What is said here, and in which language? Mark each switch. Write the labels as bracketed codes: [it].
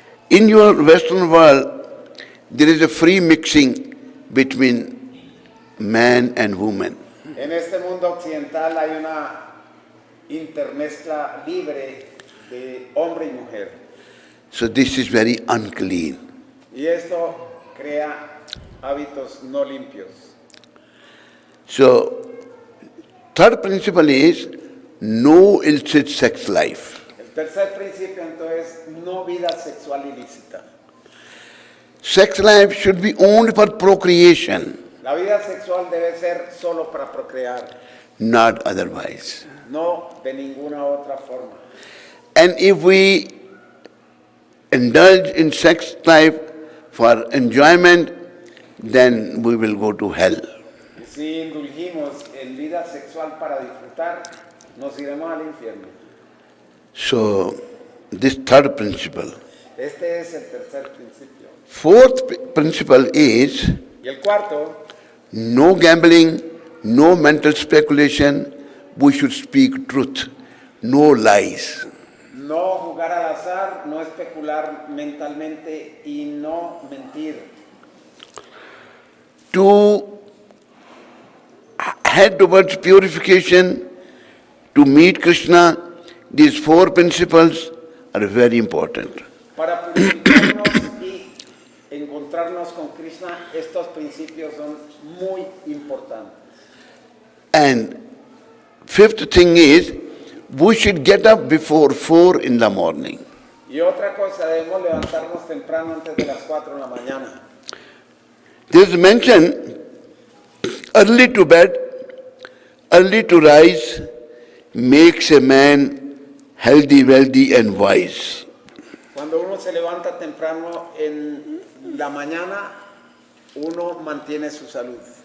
[en] In your Western world, there is a free mixing between man and woman. [es] En este mundo occidental hay una intermezcla libre de hombre y mujer. [en] So this is very unclean. [es] Y esto crea hábitos no limpios. [en] So, third principle is no illicit sex life. [es] El tercer principio entonces, no vida sexual ilícita. [en] Sex life should be only for procreation, [es] La vida sexual debe ser solo para procrear, [en] not otherwise. [es] no de ninguna otra forma. [en] And if we indulge in sex life for enjoyment, then we will go to hell. [es] Y si indulgimos en vida sexual para disfrutar, nos iremos al infierno. [en] So, this third principle. [es] Este es el tercer principio. [en] Fourth principle is [es] Y el cuarto, [en] no gambling, no mental speculation. We should speak truth, no lies. [es] no jugar al azar, no especular mentalmente y no mentir. [en] To head towards purification, to meet Krishna, these four principles are very important. [es] Para purificarnos y encontrarnos con Krishna, estos principios son muy importantes. [en] And fifth thing is, we should get up before 4 in the morning. [es] Y otra cosa, debemos levantarnos temprano antes de las 4 de la mañana. [en] This is mentioned, early to bed, early to rise, makes a man healthy, wealthy and wise. [es] Cuando uno se levanta temprano en la mañana, uno mantiene su salud.